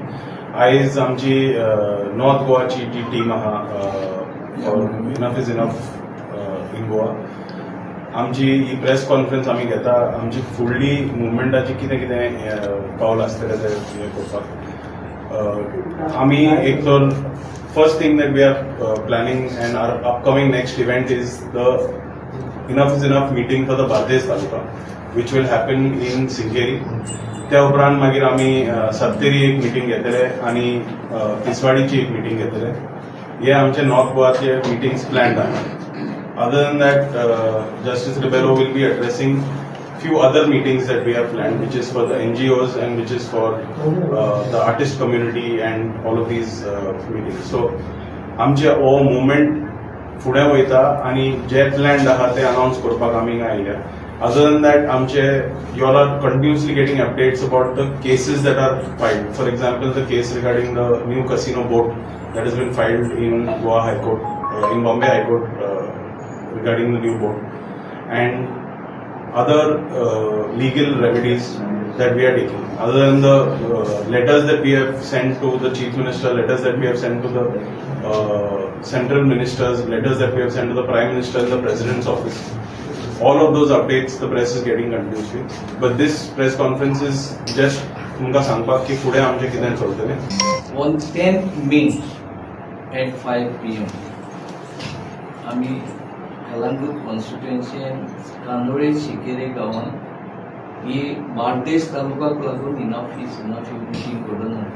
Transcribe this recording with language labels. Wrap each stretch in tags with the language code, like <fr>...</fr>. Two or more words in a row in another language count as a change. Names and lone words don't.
<kok>आयज आमची नॉर्थ गोवाची जी टीम आहा</kok> <en>Enough is Enough in Goa</en> <kok>आमची ही</kok> <en>press conference</en> <kok>आमी घेता। आमची फुडली मुवमेंटाची कितें कितें पावल आसतलें तें हें करपाक आमी एक तर</kok> <en>first thing that we are planning and our upcoming next event is the Enough is Enough meeting for the Bardesh Taluka, which will happen in Sinkeri.</en> <kok>त्या उपरांत मागीर आमी सत्तेरी एक मिटींग घेतले आनी तिसवाडीची एक मिटींग घेतले। हे आमचे नॉर्थ गोवाचे</kok> <en>meetings planned</en> <kok>आहा।</kok> <en>Other than that, Justice Ribello will be addressing few other meetings that we have planned, which is for the NGOs and which is for the artist community and all of these meetings. So,</en> <kok>आमचे हो मुवमेंट फुडें वयता आनी जे प्लॅन्ड आहा ते अनाउन्स करपाक आमी आयल्या।</kok> <en>Other than that, आमचे you all are continuously getting updates about the cases that are filed. For example, the case regarding the new casino board that has been filed in Goa High Court, in Bombay High Court, regarding the new board, and other legal remedies that we are taking. Other than the letters that we have sent to the Chief Minister, letters that we have sent to the central ministers, letters that we have sent to the Prime Minister and the President's office. All of those updates the press is getting continuously. But this press conference is just</en> <kok>तुमका सांगपाक की फुडें आमचे कितें चलतलें।</kok> <en>On 10th May at 5 PM</en> <kok>आमी कलंगूट कॉन्स्टिट्युएन्सीन कांदोळे शिकेरे गांवांत ही बार्देस तालुक्याक लागून</kok> <en>Enough is Enough</en> <kok>ही मिटींग करून</kok>